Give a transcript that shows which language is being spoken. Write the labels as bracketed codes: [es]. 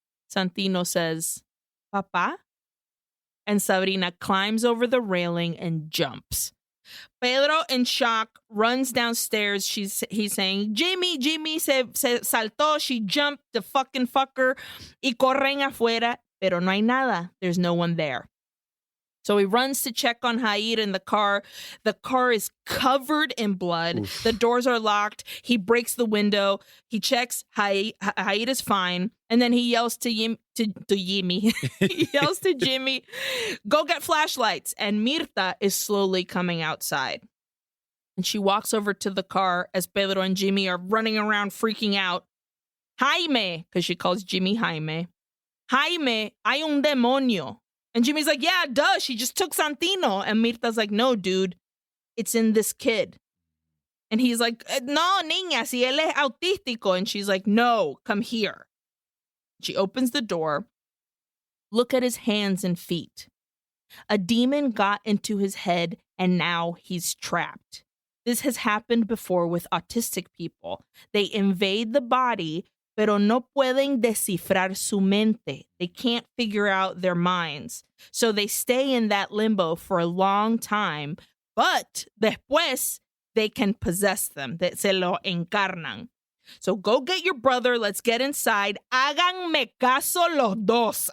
[en] Santino says, Papa? And Sabrina climbs over the railing and jumps. Pedro, in shock, runs downstairs. He's saying, Jimmy [es] se saltó. [en] She jumped, the fucking fucker. [es] Y corren afuera, pero no hay nada. [en] There's no one there. So he runs to check on Jair in the car. The car is covered in blood. Oof. The doors are locked. He breaks the window. He checks. Jair is fine. And then he yells to Jimmy. He yells to Jimmy, go get flashlights. And Mirta is slowly coming outside. And she walks over to the car as Pedro and Jimmy are running around freaking out. Jaime, because she calls Jimmy Jaime. Jaime, [es] hay un demonio. [en] And Jimmy's like, yeah, duh, she just took Santino. And Mirta's like, no, dude, it's in this kid. And he's like, no, [es] niña, si él es autístico. [en] And she's like, no, come here. She opens the door. Look at his hands and feet. A demon got into his head, and now he's trapped. This has happened before with autistic people. They invade the body, [es] pero no pueden descifrar su mente. [en] They can't figure out their minds. So they stay in that limbo for a long time, but [es] después [en] they can possess them. [es] Se lo encarnan. [en] So go get your brother. Let's get inside. [es] Háganme caso los dos.